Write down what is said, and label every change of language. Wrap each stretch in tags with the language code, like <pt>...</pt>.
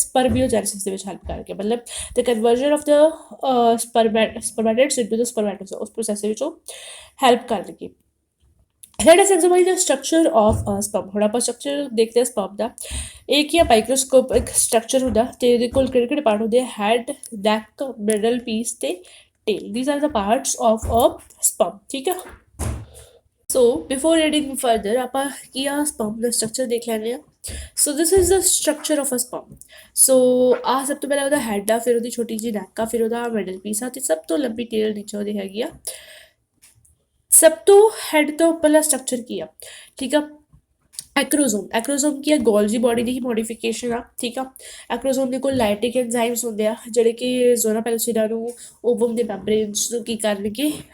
<pa>ਸਪਰਮੀਓਜੈਨੇਸਿਸ ਦੇ ਵਿੱਚ ਹੈਲਪ ਕਰਨਗੇ। ਮਤਲਬ</pa> <en>the conversion of the spermatids into the spermatozoa,</en> <pa>ਉਸ ਪ੍ਰੋਸੈਸ ਵਿੱਚ ਉਹ ਹੈਲਪ ਕਰਨਗੇ।</pa> <en>Let us examine the structure of sperm.</en> <pa>ਹੁਣ ਆਪਾਂ ਸਟਰਕਚਰ ਦੇਖਦੇ ਹਾਂ ਸਪਰਮ ਦਾ। ਇਹ ਕੀ ਆ? ਮਾਈਕਰੋਸਕੋਪ ਇੱਕ ਸਟਰਕਚਰ ਹੁੰਦਾ ਤੇ ਇਹਦੇ ਕੋਲ ਕਿਹੜੇ ਕਿਹੜੇ ਪਾਰਟ ਹੁੰਦੇ ਆ? ਹੈਡ, ਨੈਕ, ਮਿਡਲ ਪੀਸ ਤੇ tail.</pa> <en>These are the parts of a sperm.</en> <pa>ठीक है,</pa> <en>so before reading further</en> <pa>ਆਪਾਂ ਕੀ ਆ sperm ਦਾ structure ਦੇਖ ਲੈਂਦੇ ਆ।</pa> <en>so this is the structure of a sperm.</en> <pa>so ਆ ਸਭ ਤੋਂ ਪਹਿਲਾਂ ਉਹਦਾ ਹੈਡ ਆ, ਫਿਰ ਉਹਦੀ ਛੋਟੀ ਜਿਹੀ ਨੈਕ ਆ, ਫਿਰ ਉਹਦਾ ਮਿਡਲ ਪੀਸ ਆ, ਤੇ ਸਭ ਤੋਂ ਲੰਬੀ ਟੇਲ ਨੀਚੇ ਉਹਦੀ ਹੈਗੀ ਆ। ਸਭ ਤੋਂ ਹੈਡ ਤੋਂ ਉੱਪਰਲਾ ਸਟਰਕਚਰ ਕੀ ਆ? ਠੀਕ ਆ, ਐਕਰੋਜ਼ੋਮ। ਐਕਰੋਜ਼ੋਮ ਕੀ ਹੈ? ਗੋਲਜੀ ਬੋਡੀ ਦੀ ਹੀ ਮੋਡੀਫਿਕੇਸ਼ਨ ਆ। ਠੀਕ ਆ, ਐਕਰੋਜ਼ੋਮ ਦੇ ਕੋਲ ਲਾਈਟਿਕ ਐਂਜ਼ਾਈਮਸ ਹੁੰਦੇ ਆ ਜਿਹੜੇ ਕਿ ਜ਼ੋਨਾ ਪੈਲੂਸਿਡਾ ਨੂੰ ਓਵਮ ਦੇ ਮੈਂਬਰੇਨਸ ਨੂੰ ਕੀ ਕਰਨਗੇ?</pa>